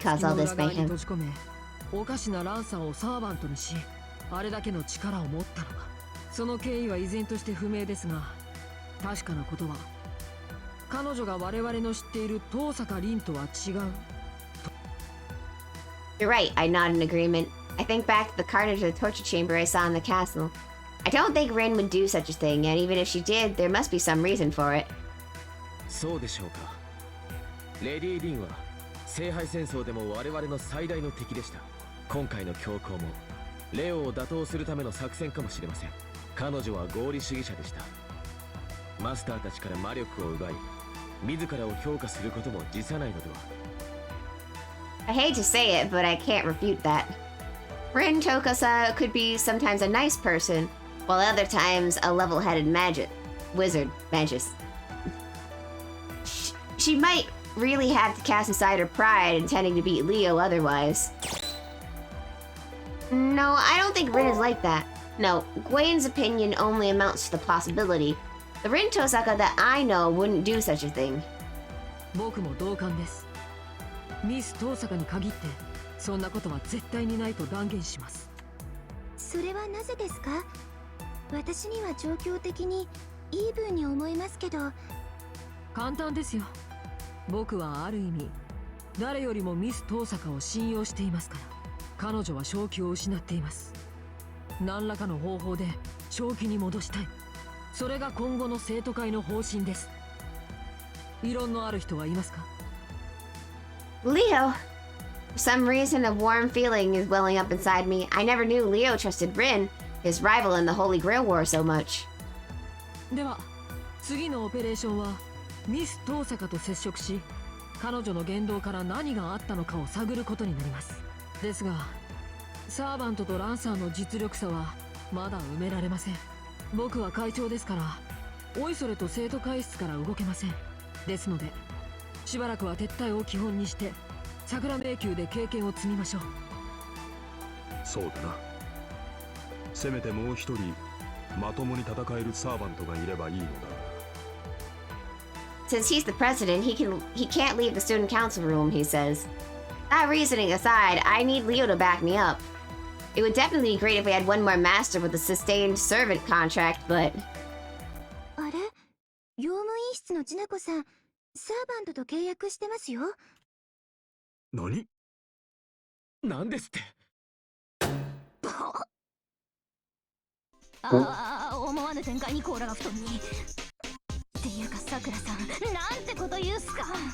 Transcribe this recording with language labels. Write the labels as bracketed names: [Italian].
[English] cause all [Japanese] の [English] this [Japanese] 裏側に [English] mayhem. [Japanese] 閉じ込め、おかしなランサーをサーバントにし、あれだけの力を持ったのか。その経緯は依然として不明ですが、確かなことは彼女が我々の知っている遠坂凛とは違う。 [English] You're right, I nod in agreement. I think back to the carnage of the torture chamber I saw in the castle. I don't think Rin would do such a thing, and even if she did, there must be some reason for it. [Japanese] そうでしょうか。レディー・リンは聖杯戦争でも我々の最大の敵でした。今回の強行もレオを打倒するための作戦かもしれません。彼女は合理主義者でした。マスターたちから魔力を奪い、自らを評価することも辞さないのでは。 [English] I hate to say it, but I can't refute that. Rin Tokusa could be sometimes a nice person, while other times a level-headed wizard, magus. She might really have to cast aside her pride intending to beat Leo otherwise. No, I don't think Rin is like that. No, Gwen's opinion only amounts to the possibility. The Rin Tosaka that I know wouldn't do such a thing. [Japanese] 僕も同感です。ミス遠坂に限ってそんなことは絶対にないと断言します。それはなぜですか？私には状況的にイーブンに思えますけど。簡単ですよ。僕はある意味誰よりもミス遠坂を信用していますから。彼女は正気を失っています。何らかの方法で正気に戻したい。それが今後の生徒会の方針です。異論のある人はいますか？ [English] Leo! For some reason, a warm feeling is welling up inside me. I never knew Leo trusted Rin, his rival in the Holy Grail War, so much. [Japanese] では次のオペレーションはミス遠坂と接触し、彼女の言動から何があったのかを探ることになります。ですがサーバントとランサーの実力差はまだ埋められません。僕は会長ですからおいそれと生徒会室から動けません。ですのでしばらくは撤退を基本にして桜迷宮で経験を積みましょう。そうだな。せめてもう一人まともに戦えるサーバントがいればいいのだ。 [English] Since he's the president, he can't leave the student council room, he says. That reasoning aside, I need Leo to back me up. It would definitely be great if we had one more master with a sustained servant contract, but... [Japanese] あれ？用務員室のジナコさん、サーバントと契約してますよ。何？なんですって？ああ、思わぬ展開にコーラが布団に。っていうかさくらさん、なんてこと言うっすか。